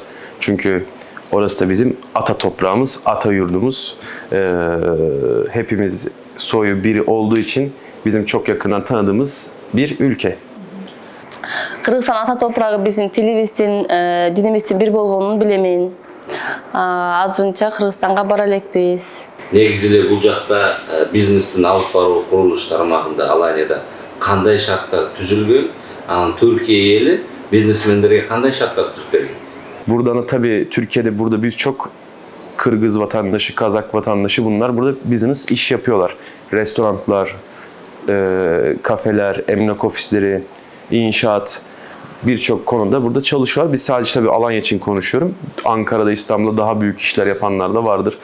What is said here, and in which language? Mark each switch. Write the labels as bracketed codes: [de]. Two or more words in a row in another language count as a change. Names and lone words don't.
[tr] Çünkü orası da bizim ata toprağımız, ata yurdumuz. Hepimiz soyu biri olduğu için bizim çok yakından tanıdığımız bir ülke. [ky] Кыргызстан ата топрагы бизим тилибиздин, динибиздин бир болгонун билемин. Азырынча Кыргызстанга бара элекпиз. Негизинен бул жакта бизнестин алып баруу курулуш тармагында Аланияда кандай шарттар түзүлгөн? Анан Türkiye эли бизнесмендерге кандай шарттар түзүп берген? [tr] Buradan tabii Türkiye'de burada birçok Kırgız vatandaşı, Kazak vatandaşı bunlar burada business iş yapıyorlar. Restoranlar, kafeler, emlak ofisleri, inşaat birçok konuda burada çalışıyorlar. Biz sadece tabii Alanya için konuşuyorum. Ankara'da, İstanbul'da daha büyük işler yapanlar da vardır.